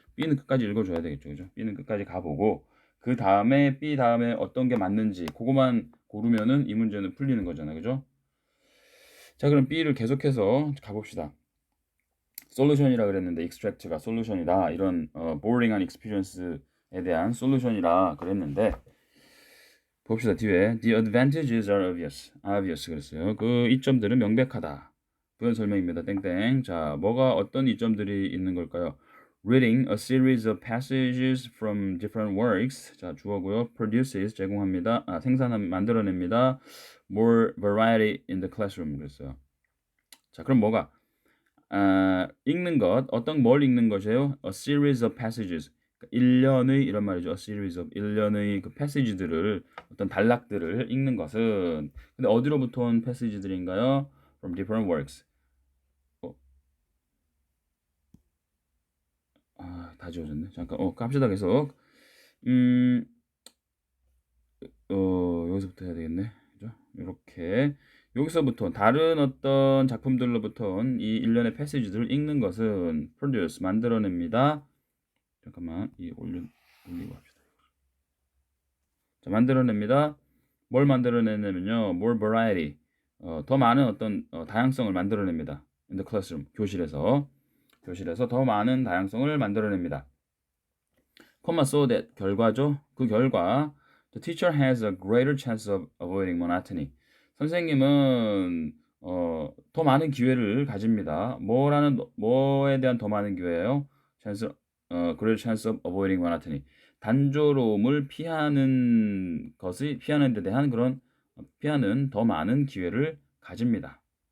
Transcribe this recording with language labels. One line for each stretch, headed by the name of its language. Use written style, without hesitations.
Korean: B는 끝까지 읽어줘야 되겠죠, 그죠? B는 끝까지 가보고 그 다음에 B 다음에 어떤 게 맞는지 그거만 고르면은 이 문제는 풀리는 거잖아, 그죠? 자, 그럼 B를 계속해서 가봅시다. 솔루션이라 그랬는데 extract가 솔루션이다. 이런 boring한 experience에 대한 솔루션이라 그랬는데 봅시다. 뒤에
English: the advantages are obvious
Korean: 그랬어요. 그 이점들은 명백하다. 부연 설명입니다. 땡땡. 자, 뭐가 어떤 이점들이 있는 걸까요?
English: Reading a series of passages from different works.
Korean: 자, 주어고요. Produces 제공합니다. 만들어냅니다.
English: More variety in the classroom
Korean: 그랬어요. 자, 그럼 뭐가 읽는 것, 뭘 읽는 것이에요?
English: A series of passages.
Korean: 그러니까 일련의 이런 말이죠.
English: A series of
Korean: 일련의 그 passage들을 어떤 단락들을 읽는 것은 근데 어디로부터 온 passage들인가요?
English: From different works.
Korean: 다 지워졌네. 잠깐, 갑시다 계속. 음, 여기서부터 해야 되겠네. 그죠? 이렇게 여기서부터 다른 어떤 작품들로부터 온 이 일련의 패시지들을 읽는 것은 produce 만들어냅니다. 잠깐만 올리고 합시다. 자, 만들어냅니다. 뭘 만들어내냐면요,
English: more variety,
Korean: 더 많은 어떤 다양성을 만들어냅니다.
English: In the classroom,
Korean: 교실에서 더 많은 다양성을 만들어냅니다. so that 결과죠. 그 결과
English: the teacher has a greater chance of avoiding monotony.
Korean: 선생님은 더 많은 기회를 가집니다. 뭐에 대한 더 많은 기회예요?
English: greater chance of avoiding monotony.
Korean: 단조로움을 피하는 데 대한 피하는 더 많은 기회를 가집니다.